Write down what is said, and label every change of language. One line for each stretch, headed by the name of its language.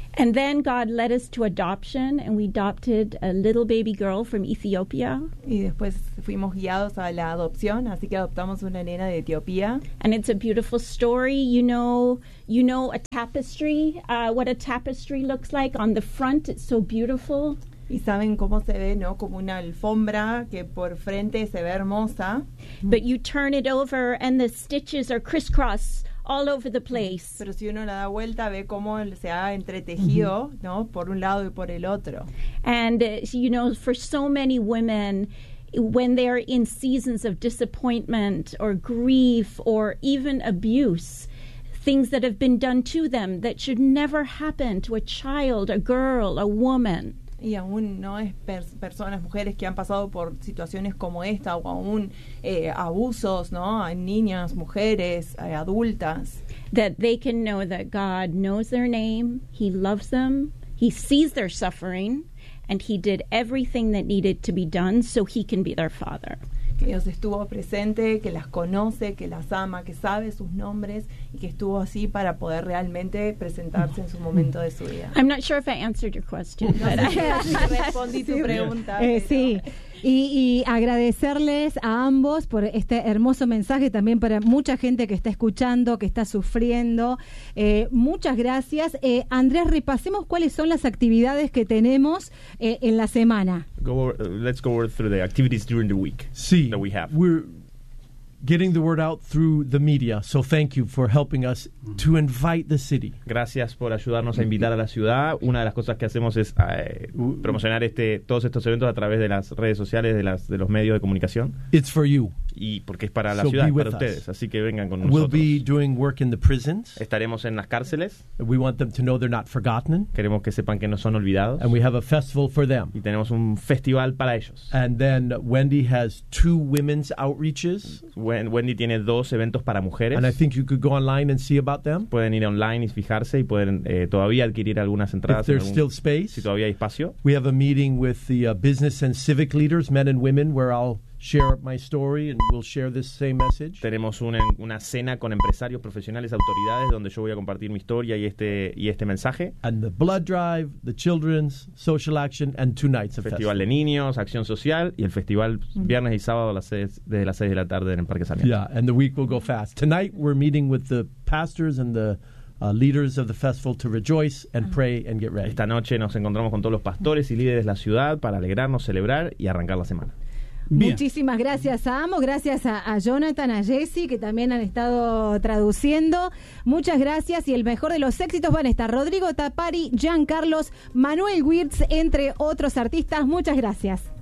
English: And then God led us to adoption, and we adopted a little baby girl from Ethiopia.
Spanish: Y después fuimos guiados a la adopción, así que adoptamos una nena de Etiopía.
English: And it's a beautiful story. You know a tapestry, what a tapestry looks like on the front, it's so beautiful.
Spanish: Y saben cómo se ve, ¿no? Como una alfombra que por frente se ve hermosa.
English: But you turn it over and the stitches are crisscross all over the place.
Spanish: Pero si uno la da vuelta, ve cómo se ha entretejido, ¿no? Por un lado y por el otro.
English: And, you know, for so many women, when they are in seasons of disappointment or grief or even abuse, things that have been done to them that should never happen to a child, a girl, a woman.
Spanish: Y aún no es personas, mujeres que han pasado por situaciones como esta, o aún abusos, ¿no? A niñas, mujeres, adultas.
English: That they can know that God knows their name, he loves them, he sees their suffering, and he did everything that needed to be done so he can be their father.
Spanish: Que Dios estuvo presente, que las conoce, que las ama, que sabe sus nombres y que estuvo así para poder realmente presentarse en su momento de su vida.
English: I'm not sure if I answered your question.
Spanish: No sé si respondí tu pregunta. Sí. Y agradecerles a ambos por este hermoso mensaje también para mucha gente que está escuchando, que está sufriendo. Muchas gracias. Andrés, repasemos cuáles son las actividades que tenemos en la semana.
English: Let's go over through the activities during the week.
Spanish: Sí,
English: that we have. We're getting the word out through the media, so thank you for helping us to invite the city.
Spanish: Gracias por ayudarnos a invitar a la ciudad. Una de las cosas que hacemos es promocionar todos estos eventos a través de las redes sociales, de los medios de comunicación.
English: It's for you.
Spanish: Y porque es para la ciudad, para ustedes. Así que vengan con nosotros.
English: We'll be doing work in the prisons.
Spanish: Estaremos en las cárceles.
English: We want them to know they're not forgotten.
Spanish: Queremos que sepan que no son olvidados.
English: And we have a festival for them.
Spanish: Y tenemos un festival para ellos.
English: And then Wendy has two women's outreaches.
Spanish: Wendy tiene dos eventos para mujeres.
English: And I think you could go online and see about them.
Spanish: Pueden ir online y fijarse y pueden todavía adquirir algunas entradas.
English: If there's still space.
Spanish: Si todavía hay espacio.
English: We have a meeting with the business and civic leaders, men and women, where I'll share my story and we'll share this same message.
Spanish: Tenemos una cena con empresarios, profesionales, autoridades, donde yo voy a compartir mi historia y este mensaje.
English: And the blood drive, the children's social action, and two nights of festival.
Spanish: Festival de niños, acción social, y el festival viernes y sábado desde las 6 de la tarde en el Parque Sarmiento.
English: Yeah, and the week will go fast. Tonight we're meeting with the pastors and the leaders of the festival to rejoice and pray and get ready.
Spanish: Esta noche nos encontramos con todos los pastores y líderes de la ciudad para alegrarnos, celebrar y arrancar la semana. Bien. Muchísimas gracias a ambos, gracias a Jonathan, a Jesse, que también han estado traduciendo. Muchas gracias, y el mejor de los éxitos van a estar Rodrigo Tapari, Jean Carlos, Manuel Wirtz, entre otros artistas. Muchas gracias.